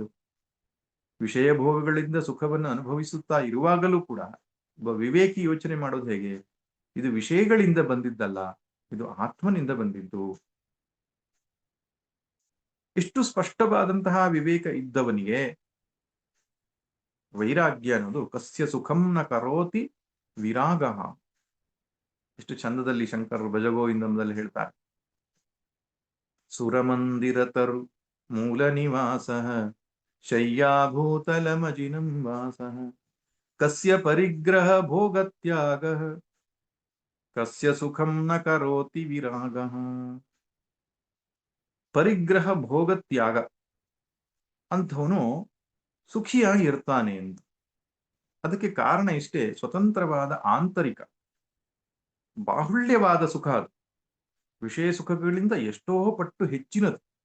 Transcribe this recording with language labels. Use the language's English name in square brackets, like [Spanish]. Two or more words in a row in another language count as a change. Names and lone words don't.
[Kannada] ವಿಷಯ ಭೋಗಗಳಿಂದ ಸುಖವನ್ನು ಅನುಭವಿಸುತ್ತಾ ಇರುವಾಗಲೂ ಕೂಡ ಒಬ್ಬ ವಿವೇಕಿ ಯೋಚನೆ ಮಾಡೋದು ಹೇಗೆ? ಇದು ವಿಷಯಗಳಿಂದ ಬಂದಿದ್ದಲ್ಲ, ಇದು ಆತ್ಮನಿಂದ ಬಂದಿದ್ದು. ಇಷ್ಟು ಸ್ಪಷ್ಟವಾದಂತಹ ವಿವೇಕ ಇದ್ದವನಿಗೆ ವೈರಾಗ್ಯ ಅನ್ನೋದು [Sanskrit] ಕಸ್ಯ ಸುಖಂ ನ ಕರೋತಿ ವಿರಾಗ. [Kannada] ಎಷ್ಟು ಚಂದದಲ್ಲಿ ಶಂಕರರು ಭಜಗೋವಿಂದದಲ್ಲಿ ಹೇಳ್ತಾರೆ. [Sanskrit] ಸುರಮಂದಿರತರು ಮೂಲ ನಿವಾಸ ಶಯ್ಯಾಭೂತಲಮಜಿನಂ ವಾಸ ಕಸ್ಯ ಪರಿಗ್ರಹ ಭೋಗತ್ಯಾಗ ಕಸ್ಯ ಸುಖಂ ನ ಕರೋತಿ ವಿರಾಗ. ಪರಿಗ್ರಹ ಭೋಗತ್ಯಾಗ [Kannada] ಅಂಥವನು ಸುಖಿಯಾಗಿ ಇರ್ತಾನೆ ಅಂತ. ಅದಕ್ಕೆ ಕಾರಣ ಇಷ್ಟೇ, ಸ್ವತಂತ್ರವಾದ ಆಂತರಿಕ ಬಾಹುಳ್ಯವಾದ ಸುಖ ಅದು. ವಿಷಯ ಸುಖಗಳಿಂದ ಎಷ್ಟೋ ಪಟ್ಟು ಹೆಚ್ಚಿನದು.